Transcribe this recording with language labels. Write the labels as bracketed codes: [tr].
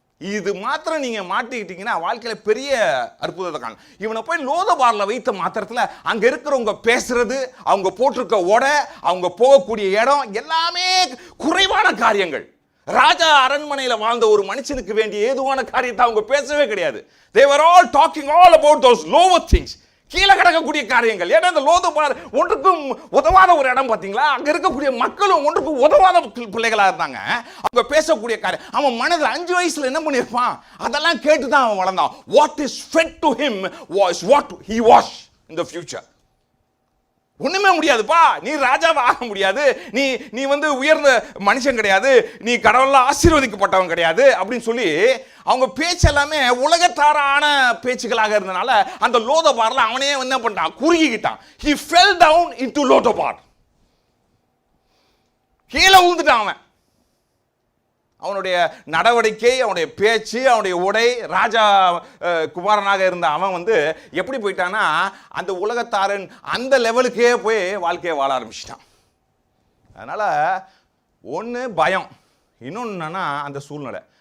[ta] இது மாத்திரம் நீங்க மாட்டிக்கிட்டீங்கன்னா வாழ்க்கையில பெரிய அற்புதத்தை காணும். இவனை போய் லோதபாரில் வைத்த மாத்திரத்துல அங்க இருக்கிறவங்க பேசுறது, அவங்க போட்டிருக்க உடை, அவங்க போகக்கூடிய இடம் எல்லாமே குறைவான காரியங்கள். ராஜா அரண்மனையில் வாழ்ந்த ஒரு மனுஷனுக்கு வேண்டிய ஏதுவான காரியத்தை அவங்க பேசவே கிடையாது. [en] they were all talking all about those lower things, [ta] கீழே கிடக்கக்கூடிய காரியங்கள். ஏன்னா இந்த லோதபார் ஒன்றுக்கும் உதவாத ஒரு இடம் பார்த்தீங்களா, அங்கே இருக்கக்கூடிய மக்களும் ஒன்றுக்கும் உதவாத பிள்ளைகளாக இருந்தாங்க. அவங்க பேசக்கூடிய காரியம், அவன் மனதில் 5 வயசுல என்ன பண்ணியிருப்பான், அதெல்லாம் கேட்டு தான் அவன் வளர்ந்தான். [en] What is fed to him was what he was in the future. [ta] ஒண்ணுமே முடியாதுப்பா, நீ ராஜாவை ஆக முடியாது, நீ உயர்ந்த மனுஷன் கிடையாது, நீ கடவுளால் ஆசீர்வதிக்கப்பட்டவன் கிடையாது அப்படின்னு சொல்லி அவங்க பேச்சு எல்லாமே உலகத்தாரான பேச்சுகளாக இருந்தனால அந்த லோதபார்ல அவனே என்ன பண்ணிட்டான், குறுகிக்கிட்டான். [en] he fell down into லோதபார். [ta] கீழே விழுந்துட்டான் அவன். அவனுடைய நடவடிக்கை, அவனுடைய பேச்சு, அவனுடைய உடை, ராஜா குமாரனாக இருந்த அவன் எப்படி போயிட்டான்னா அந்த உலகத்தாரன் அந்த லெவலுக்கே போய் வாழ்க்கையை வாழ ஆரம்பிச்சிட்டான். அதனால ஒன்று பயம், இன்னொன்று என்னன்னா அந்த சூழ்நிலை.